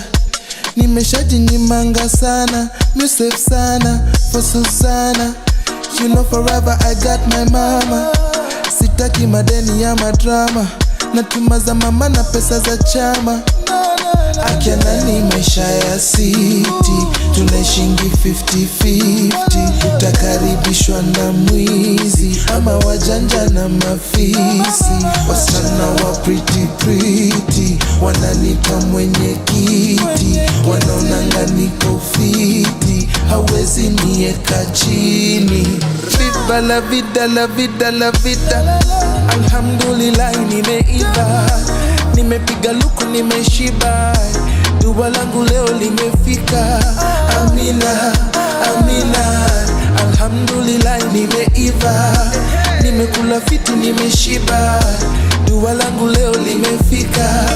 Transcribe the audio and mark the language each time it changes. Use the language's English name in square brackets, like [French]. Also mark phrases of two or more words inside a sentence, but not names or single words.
[Swahili] Nimeshajinyimanga sana, musef sana, [English] for Susana. You know forever I got my mama. [Swahili] Sitaki madeni ya madrama, natuma za mama na pesa za chama. Akiana ni maisha ya city, tunaishingi 50-50. Utakaribishwa na mwizi ama wajanja na mafisi. Wasichana wa pretty wananipa mwenye kiti, wanaonanga niko fiti, hawezi nieka chini. [Spanish] Viva la vida, la vida, la vida. [Swahili] Alhamdulillah nimeiva, nimepiga luku nimeshiba, dua langu leo limefika. Amina, amina. Alhamdulillah nimeiva, nimekula fiti nimeshiba, dua langu leo limefika.